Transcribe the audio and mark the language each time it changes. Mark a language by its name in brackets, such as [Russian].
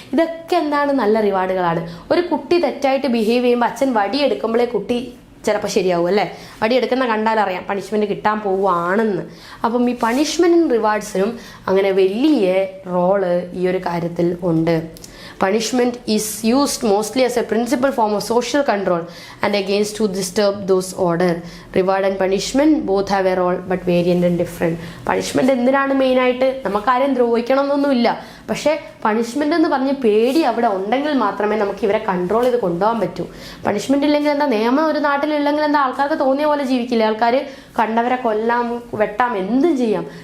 [Malayalam] ഇതൊക്കെ നല്ല റിവാർഡുകളാണ്. ഒരു കുട്ടി തെറ്റായിട്ട് ബിഹേവ് ചെയ്യുമ്പോൾ അച്ഛൻ വടിയെടുക്കുമ്പോഴേ കുട്ടി ചിലപ്പോൾ ശരിയാവും അല്ലേ? വടിയെടുക്കുന്ന കണ്ടാലറിയാം പണിഷ്മെൻറ്റ് കിട്ടാൻ പോവുകയാണെന്ന്. അപ്പം ഈ പണിഷ്മെൻറ്റും റിവാർഡ്സിനും അങ്ങനെ വലിയ റോള് ഈ ഒരു കാര്യത്തിൽ ഉണ്ട്. [English] Punishment is used mostly as a principal form of social control and against to disturb those order. Reward and punishment both have a role but variant and different. [Malayalam] Punishment എന്തിനാണ് മെയിനായിട്ട്? നമുക്കാരെയും ദ്രോഹിക്കണം എന്നൊന്നുമില്ല, പക്ഷേ പണിഷ്മെൻ്റ് എന്ന് പറഞ്ഞ് പേടി അവിടെ ഉണ്ടെങ്കിൽ മാത്രമേ നമുക്ക് ഇവരെ കൺട്രോൾ ചെയ്ത് കൊണ്ടുപോകാൻ പറ്റൂ. പണിഷ്മെൻ്റ് ഇല്ലെങ്കിൽ എന്താ, നിയമം ഒരു നാട്ടിലില്ലെങ്കിൽ എന്താ, ആൾക്കാർക്ക് തോന്നിയ പോലെ ജീവിക്കില്ല, ആൾക്കാർ കണ്ടവരെ കൊല്ലാം, വെട്ടാം, എന്തും ചെയ്യാം.